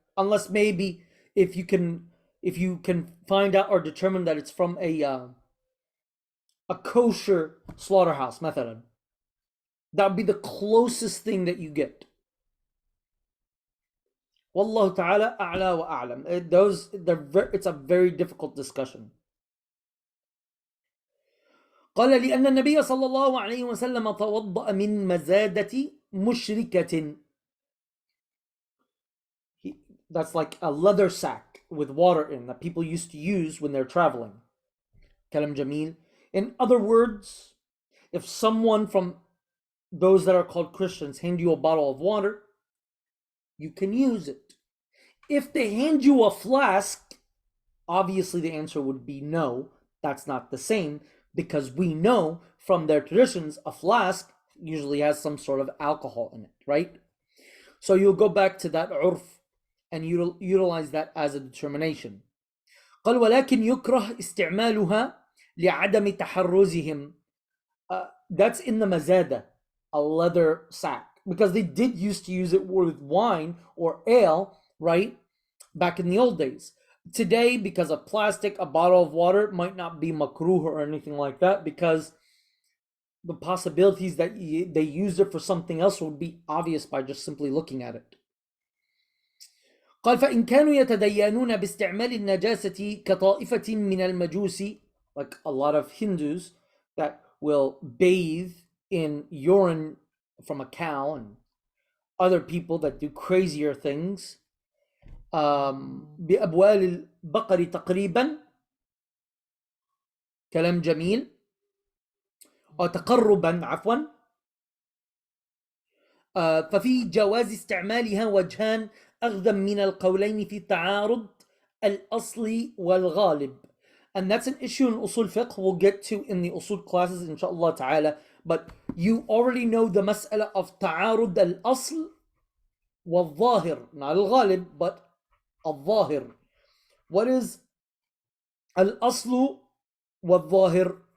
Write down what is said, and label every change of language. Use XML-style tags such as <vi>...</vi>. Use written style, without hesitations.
<en>Unless maybe if you can find out or determine that it's from a kosher slaughterhouse, مثلا. That would be the closest thing that you get. Wallahu ta'ala a'la wa a'lam. It's a very difficult discussion.</en> <ar>قال لأن النبي صلى الله عليه وسلم توضأ من مزادة مشركة.</ar> <en>That's like a leather sack with water in that people used to use when they're traveling. Kalam Jamil. In other words, if someone from those that are called Christians hand you a bottle of water, you can use it. If they hand you a flask, obviously the answer would be no, that's not the same, because we know from their traditions a flask usually has some sort of alcohol in it, right? So you'll go back to that urf and utilize that as a determination.</en> <ar>قال ولكن يكره استعمالها لعدم تحرزهم.</ar> <en>That's in the mazada, a leather sack, because they did used to use it with wine or ale, right, back in the old days. Today, because of plastic, a bottle of water might not be makruh or anything like that, because the possibilities that they use it for something else would be obvious by just simply looking at it.</en> <ar>قال فإن كانوا يتدينون باستعمال النجاسة كطائفة من المجوس,</ar> <en>like a lot of Hindus that will bathe in urine from a cow, and other people that do crazier things,</en> <ar>بأبوال البقر تقريبا. كلام جميل. أو تقربا عفوا. ففي جواز استعمالها وجهان أخذا من القولين في تعارض الأصل والغالب.</ar> <en>And that's an issue in usul fiqh we'll get to in the usul classes inshallah ta'ala. But you already know the mas'ala of تعارض الأصل والظاهر, not al-ghalib but al-zahir. What is al-aslu wal-zahir?</en>